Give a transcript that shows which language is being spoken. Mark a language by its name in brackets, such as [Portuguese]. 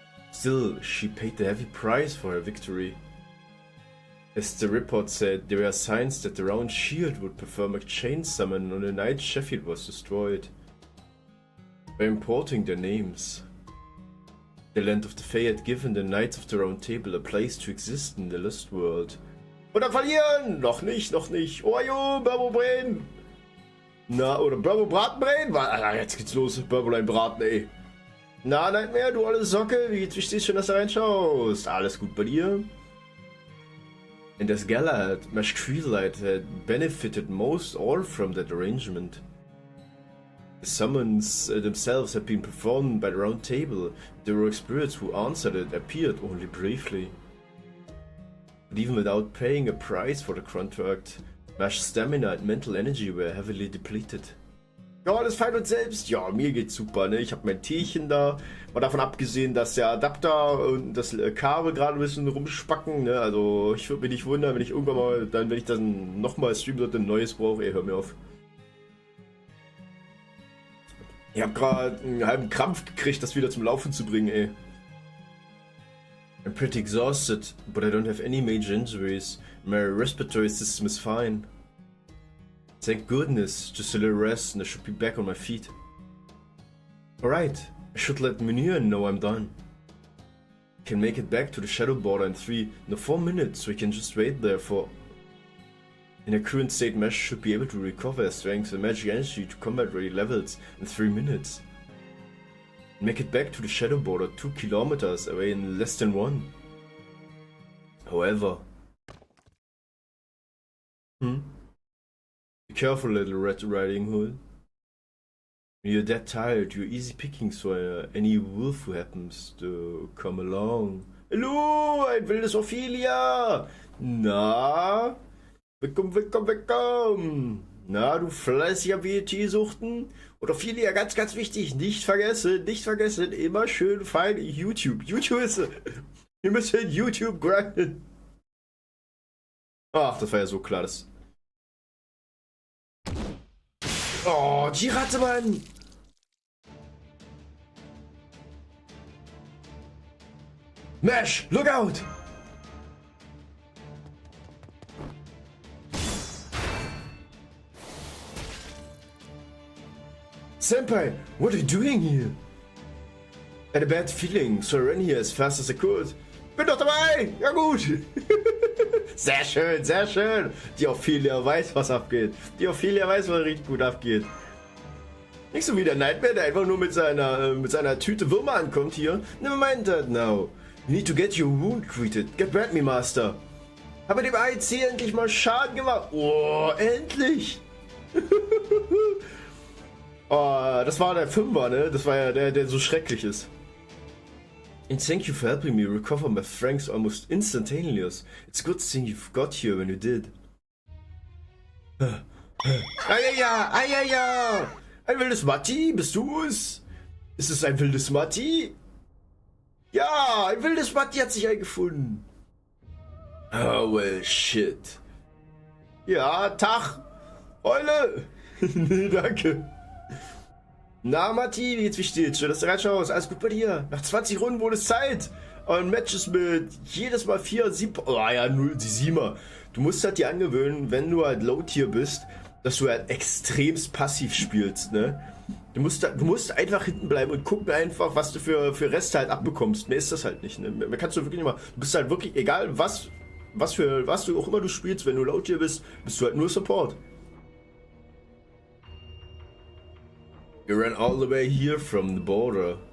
[English] Still, she paid the heavy price for her victory. As the report said, there were signs that the Round Shield would perform a chain summon on the night Sheffield was destroyed. By importing their names, the Land of the Fae had given the Knights of the Round Table a place to exist in the Lost World. [German] Oder verlieren! Noch nicht! Oh jo, [English] Birb Avalon! [German] Na, oder Burbo Bratenbrain? Jetzt geht's los. Burbolein Braten, ey. Na, Nightmare, du alte Socke. Wie geht's? Wie steht's? Schön, dass du reinschaust. Alles gut bei dir? [English] And as Galahad, Mash Creelite had benefited most all from that arrangement. The summons themselves had been performed by the Round Table. The heroic spirits who answered it appeared only briefly. But even without paying a price for the contract, Mash's stamina and mental energy were heavily depleted. [German] Ja, alles fein und selbst. Ja, mir geht's super, ne? Ich habe mein Teechen da. Mal davon abgesehen, dass der Adapter und das Kabel gerade ein bisschen rumspacken, ne? Also, ich würde mich nicht wundern, wenn ich irgendwann mal, wenn ich dann nochmal streamen sollte, ein neues brauche. Ey, hör mir auf. Ich habe gerade einen halben Krampf gekriegt, das wieder zum Laufen zu bringen, ey. [English] I'm pretty exhausted, but I don't have any major injuries. My respiratory system is fine. Thank goodness, just a little rest and I should be back on my feet. Alright, I should let Munir know I'm done. I can make it back to the shadow border in 4 minutes, so we can just wait there for... In a current state, Mesh should be able to recover his strength and magic energy to combat ready levels in 3 minutes. Make it back to the shadow border 2 kilometers away in less than 1. However... Be careful, little Red Riding Hood. When you're that tired, you're easy pickings for any wolf who happens to come along. [German] Hallo, ein wildes Ophelia! Na? Willkommen, willkommen, willkommen! Na, du fleißiger BT-Suchten? Und Ophelia, ganz, ganz wichtig, nicht vergessen, immer schön fein YouTube. YouTube ist... Wir müssen YouTube grinden. Ach, das war ja so klar, das... Oh, die Ratte, Mann! [English] Mesh, look out! Senpai, what are you doing here? I had a bad feeling, so I ran here as fast as I could. [German] Bin doch dabei! Ja gut! Sehr schön, sehr schön! Die Ophelia weiß, was abgeht. Die Ophelia weiß, was richtig gut abgeht. Nicht so wie der Nightmare, der einfach nur mit seiner Tüte Würmer ankommt hier. [English] Never mind that now. You need to get your wound treated. Get back me, Master. [German] Habe dem AEC endlich mal Schaden gemacht. Oh, endlich! Oh, das war der Fünfer, ne? Das war ja der so schrecklich ist. [English] And thank you for helping me recover my strength almost instantaneously. It's a good thing you got here when you did. [German] Ajaja! Ein wildes Matti, bist du es? Ist es ein wildes Matti? Ja, ein wildes Matti hat sich eingefunden. [English] Oh, well, shit. [German] Ja, Tag. Eule. Nee, danke. Na, Matti, wie geht's, wie steht's? Schön, dass du reinschaust. Alles gut bei dir? Nach 20 Runden wurde es Zeit. Und Matches mit jedes Mal 4, 7... Oh ja, 0, die 7er. Du musst halt dir angewöhnen, wenn du halt Low-Tier bist, dass du halt extremst passiv spielst, ne? Du musst einfach hinten bleiben und gucken einfach, was du für Reste halt abbekommst. Mehr ist das halt nicht, ne? Mehr kannst du wirklich nicht mal... Du bist halt wirklich, egal was du auch immer du spielst, wenn du Low-Tier bist, bist du halt nur Support. [English] You ran all the way here from the border.